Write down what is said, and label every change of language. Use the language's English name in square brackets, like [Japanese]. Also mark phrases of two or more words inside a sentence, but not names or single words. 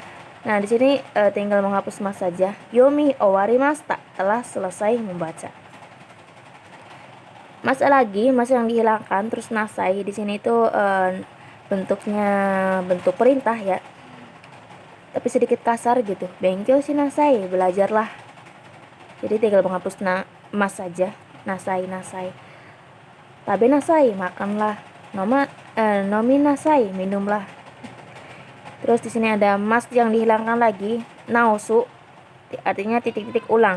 [Indonesian] Nah di sini tinggal menghapus mas saja. [Japanese] 読み終わりました, [Indonesian] telah selesai membaca. Mas lagi, mas yang dihilangkan. Terus nasai di sini itu bentuknya bentuk perintah ya, tapi sedikit kasar gitu. [Japanese] 勉強しなさい, [Indonesian] belajarlah. Jadi tinggal menghapus mas saja. [Japanese] なさい、食べなさい, makanlah. 飲みなさい, minumlah. [Indonesian] Terus di sini ada mas yang dihilangkan lagi, naosu, artinya titik-titik ulang.